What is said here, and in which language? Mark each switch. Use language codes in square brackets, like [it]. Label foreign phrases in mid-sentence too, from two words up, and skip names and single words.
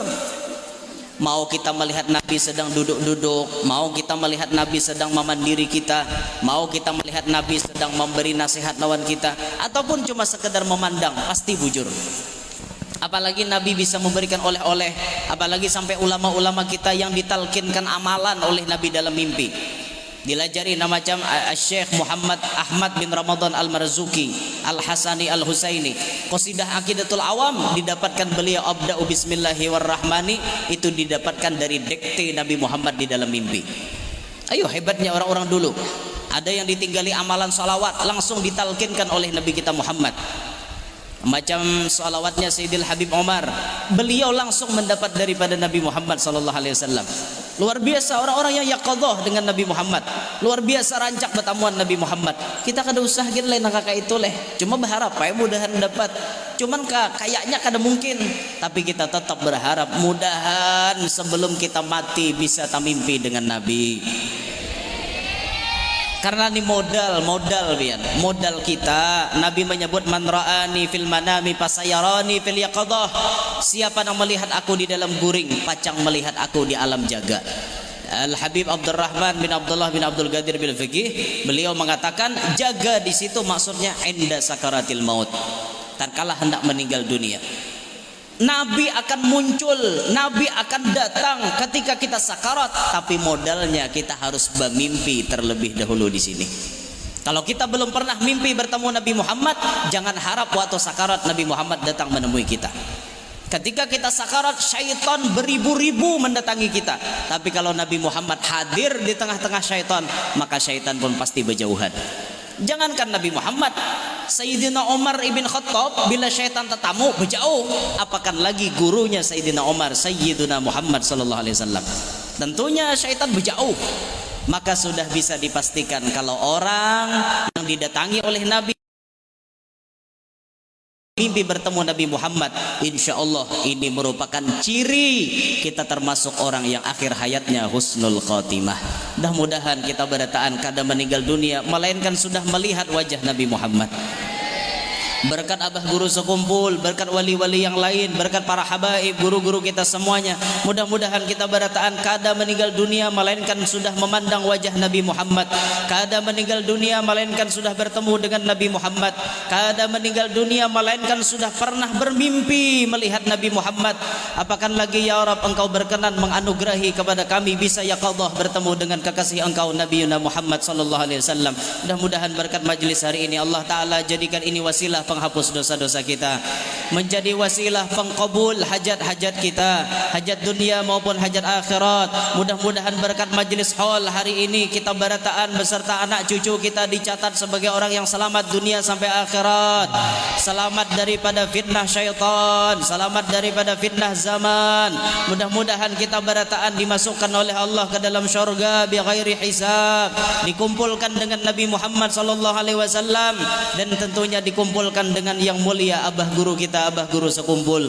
[id] Mau kita melihat Nabi sedang duduk-duduk, mau kita melihat Nabi sedang memandiri kita, mau kita melihat Nabi sedang memberi nasihat lawan kita, ataupun cuma sekedar memandang, pasti bujur. Apalagi Nabi bisa memberikan oleh-oleh, apalagi sampai ulama-ulama kita yang ditalkinkan amalan oleh Nabi dalam mimpi. Dilajari nama macam Syekh Muhammad Ahmad bin Ramadan Al-Marzuki Al-Hasani Al-Husaini, Qasidah Aqidatul Awam didapatkan beliau [ar] أبدأ بسم الله الرحمن, [id] itu didapatkan dari dikte Nabi Muhammad di dalam mimpi. Ayo, hebatnya orang-orang dulu. Ada yang ditinggali amalan salawat langsung ditalkinkan oleh Nabi kita Muhammad. Macam salawatnya Sayyidil Habib Umar, beliau langsung mendapat daripada Nabi Muhammad SAW. Luar biasa orang-orang yang yaqadhah dengan Nabi Muhammad. Luar biasa rancak pertemuan Nabi Muhammad. Kita kada usah gitu leh kakak itu leh. Cuma berharap mudahan dapat. Cuman kayaknya kada mungkin. Tapi kita tetap berharap mudahan sebelum kita mati bisa tamimpi dengan Nabi. Karena ini modal kita. Nabi menyebut [ar] من رآني في المنام فسيراني في اليقظة. [bjn] Siapa yang melihat aku di dalam guring, pacang melihat aku di alam jaga. [id] Al-Habib Abdurrahman bin Abdullah bin Abdul Qadir bil Fiqih, beliau mengatakan jaga di situ maksudnya inda [ar] سكرات الموت, [id] tatkala hendak meninggal dunia. Nabi akan muncul, Nabi akan datang ketika kita sakarat, tapi modalnya kita harus bermimpi terlebih dahulu di sini. Kalau kita belum pernah mimpi bertemu Nabi Muhammad, jangan harap waktu sakarat Nabi Muhammad datang menemui kita. Ketika kita sakarat, syaitan beribu-ribu mendatangi kita. Tapi kalau Nabi Muhammad hadir di tengah-tengah syaitan, maka syaitan pun pasti berjauhan. Jangankan Nabi Muhammad, Sayyidina Umar ibn Khattab bila syaitan tetamu berjauh, apakan lagi gurunya Sayyidina Umar, Sayyidina Muhammad [ar] صلى الله عليه وسلم. [id] Tentunya syaitan berjauh. Maka sudah bisa dipastikan kalau orang yang didatangi oleh Nabi mimpi bertemu Nabi Muhammad, [ar] إن شاء الله [id] ini merupakan ciri kita termasuk orang yang akhir hayatnya [ar] حسن الخاتمة. [id] Mudah-mudahan kita berataan kada meninggal dunia melainkan sudah melihat wajah Nabi Muhammad. Berkat abah guru sekumpul, berkat wali-wali yang lain, berkat para habaib, guru-guru kita semuanya, mudah-mudahan kita berataan kada meninggal dunia melainkan sudah memandang wajah Nabi Muhammad, kada meninggal dunia melainkan sudah bertemu dengan Nabi Muhammad, kada meninggal dunia melainkan sudah pernah bermimpi melihat Nabi Muhammad. Apakan lagi [ar] يا رب, [id] engkau berkenan menganugerahi kepada kami bisa yaqadhah bertemu dengan kekasih engkau Nabi Muhammad [ar] صلى الله عليه وسلم. [id] Mudah-mudahan berkat majlis hari ini Allah Ta'ala jadikan ini wasilah penghapus dosa-dosa kita, menjadi wasilah pengkabul hajat-hajat kita, hajat dunia maupun hajat akhirat. Mudah-mudahan berkat majlis haul hari ini kita berataan beserta anak cucu kita dicatat sebagai orang yang selamat dunia sampai akhirat, selamat daripada fitnah syaitan, selamat daripada fitnah zaman. Mudah-mudahan kita berataan dimasukkan oleh Allah ke dalam syurga [ar] بغير حساب, [id] dikumpulkan dengan Nabi Muhammad [ar] صلى الله عليه وسلم, [id] dan tentunya dikumpulkan disampaikan dengan yang mulia Abah Guru kita, Abah Guru sekumpul.